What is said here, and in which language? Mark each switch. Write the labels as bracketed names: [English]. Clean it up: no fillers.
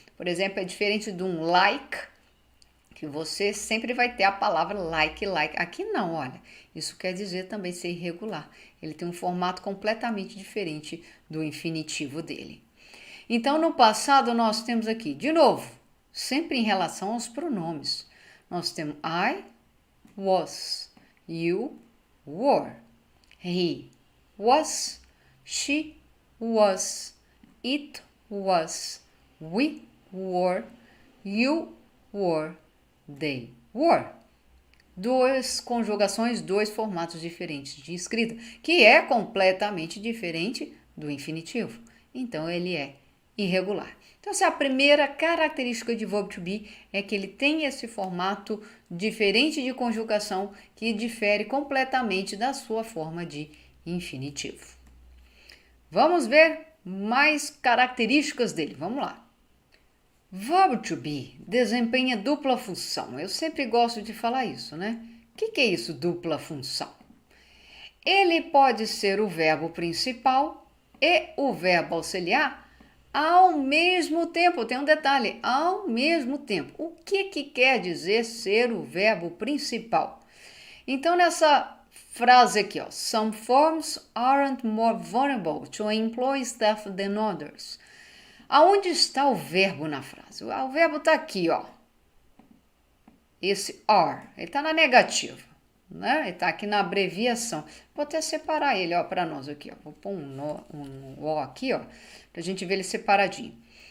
[Portuguese] Por exemplo, é diferente de um like, que você sempre vai ter a palavra like. Aqui não, olha, isso quer dizer também ser irregular. Ele tem um formato completamente diferente do infinitivo dele. Então, no passado, nós temos aqui, de novo, sempre em relação aos pronomes. Nós temos [English] I was, you were, he was, she was, it was, we were, you were, they were. [Portuguese] 2 conjugações, 2 formatos diferentes de escrita, que é completamente diferente do infinitivo. Então, ele é irregular. Então, essa é a primeira característica de verbo to be, é que ele tem esse formato diferente de conjugação que difere completamente da sua forma de infinitivo. Vamos ver mais características dele. Vamos lá. Verbo to be desempenha dupla função. Eu sempre gosto de falar isso, O que é isso, dupla função? Ele pode ser o verbo principal e o verbo auxiliar ao mesmo tempo. Tem um detalhe, ao mesmo tempo. O que quer dizer ser o verbo principal? Então, nessa frase aqui, [English] some firms aren't more vulnerable to employ staff than others. [Portuguese] Aonde está o verbo na frase? O verbo está aqui, Esse are, ele está na negativa, Ele está aqui na abreviação. Vou até separar ele, para nós aqui, Vou pôr um O aqui, para a gente ver ele separadinho.